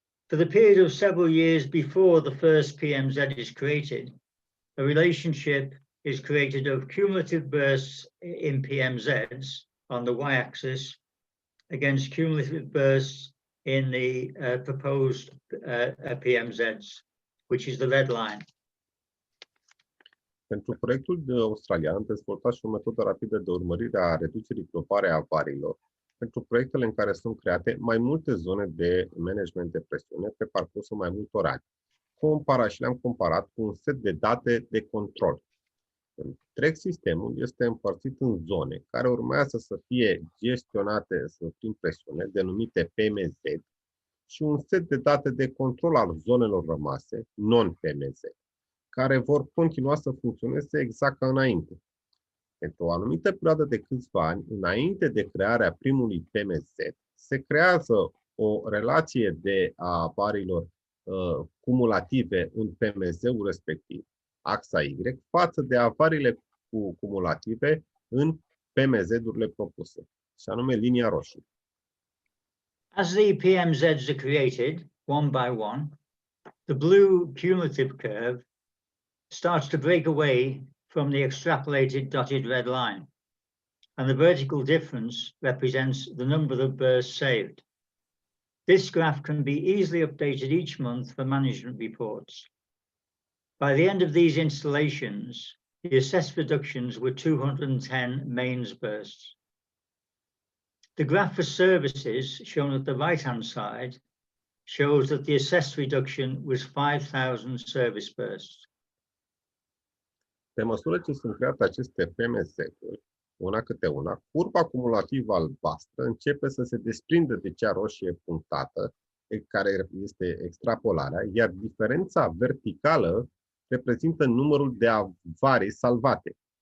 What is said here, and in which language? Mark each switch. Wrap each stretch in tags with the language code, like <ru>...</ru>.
<en>For the period of several years before the first PMZ is created, a relationship is created of cumulative bursts in PMZs on the y-axis against cumulative bursts in the proposed PMZs, which is the red line.</en> <ro>Pentru proiectul australian am dezvoltat și o metodă rapidă de urmărire a reducerii globale a avariilor pentru proiectele în care sunt create mai multe zone de management de presiune pe parcursul mai multor ani. Le-am comparat cu un set de date de control. Întreg sistemul este împărțit în zone care urmează să fie gestionate prin presiune, denumite PMZ, și un set de date de control al zonelor rămase, non-PMZ, care vor continua să funcționeze exact ca înainte. Pentru o anumită perioadă de câțiva ani, înainte de crearea primului PMZ, se creează o relație de avariilor cumulative în PMZ-ul respectiv, axa Y, față de avariile cumulative în PMZ-urile propuse, și anume linia roșie.</ro> <en>As the PMZs are created, one by one, the blue cumulative curve starts to break away from the extrapolated dotted red line, and the vertical difference represents the number of bursts saved. This graph can be easily updated each month for management reports. By the end of these installations, the assessed reductions were 210 mains bursts. The graph for services, shown at the right-hand side, shows that the assessed reduction was 5,000 service bursts.</en> <ro>Pe măsură ce sunt create aceste PMZ-uri, una câte una, curba cumulativă albastră începe să se desprindă de cea roșie punctată, care este extrapolarea, iar diferența verticală reprezintă numărul de avarii salvate.</ro>